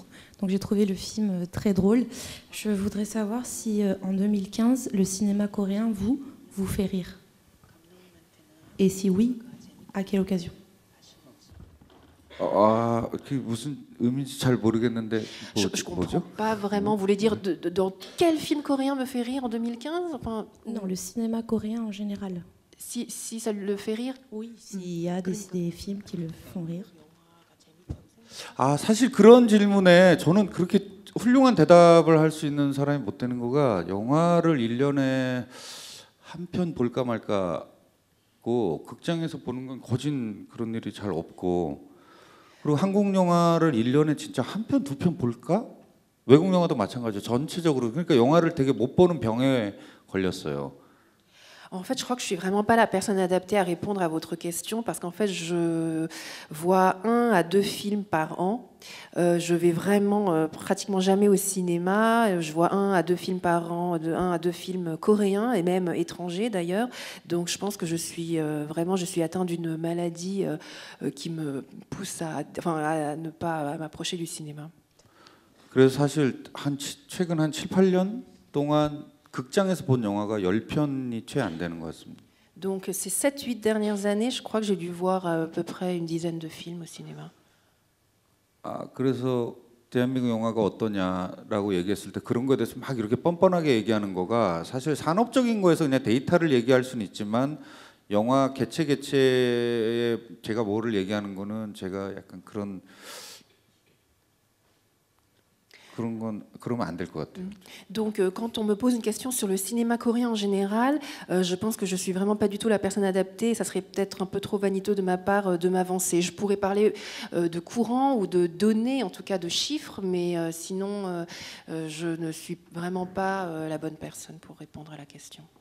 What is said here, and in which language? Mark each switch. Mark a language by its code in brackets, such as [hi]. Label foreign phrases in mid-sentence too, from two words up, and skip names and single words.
[fr] Donc j'ai trouvé le film très drôle. Je voudrais savoir si en 2015 le cinéma coréen vous fait rire. Et si oui, à quelle occasion? [ko] 그게 무슨 의미인지 잘 모르겠는데 [fr] Je comprends pas vraiment. Vous voulez dire dans quel film coréen me fait rire en 2015? Enfin, non, le cinéma coréen en général. Si ça le fait rire? Oui, s'il y a des films qui le font rire. [ko] 아, 사실 그런 질문에 저는 그렇게 훌륭한 대답을 할 수 있는 사람이 못 되는 거가 영화를 1년에 한 편 볼까 말까고 극장에서 보는 건 거진 그런 일이 잘 없고 그리고 한국 영화를 1년에 진짜 한 편, 두 편 볼까? 외국 영화도 마찬가지죠. 전체적으로. 그러니까 영화를 되게 못 보는 병에 걸렸어요. [fr] En fait, je crois que je suis vraiment pas la personne adaptée à répondre à votre question parce qu'en fait, je vois 1 à 2 films par an. Je vais vraiment pratiquement jamais au cinéma. Je vois 1 à 2 films par an, 1 à 2 films coréens et même étrangers d'ailleurs. Donc, je pense que je suis atteinte d'une maladie qui me pousse à ne pas m'approcher du cinéma. [ko] 그래서 사실 최근 한 7, 8년 동안 극장에서 본 영화가 10편이 채 안 되는 것 같습니다. [fr] Donc ces 7-8 dernières années, je crois que j'ai dû voir à peu près une dizaine de films au cinéma. [ko] 그래서 대한민국 영화가 어떠냐라고 얘기했을 때 그런 거에 대해서 막 이렇게 뻔뻔하게 얘기하는 거가 사실 산업적인 거에서 그냥 데이터를 얘기할 수는 있지만 영화 개체에 제가 뭐를 얘기하는 거는 제가 약간 그런 그러면 안 될 것 같아요. [fr] Donc, quand on me pose une question sur le cinéma coréen en général, je pense que je suis vraiment pas du tout la personne adaptée. Ça serait peut-être un peu trop vaniteux de ma part de m'avancer. Je pourrais parler de courant ou de données, en tout cas de chiffres, mais sinon, je ne suis vraiment pas la bonne personne pour répondre à la question.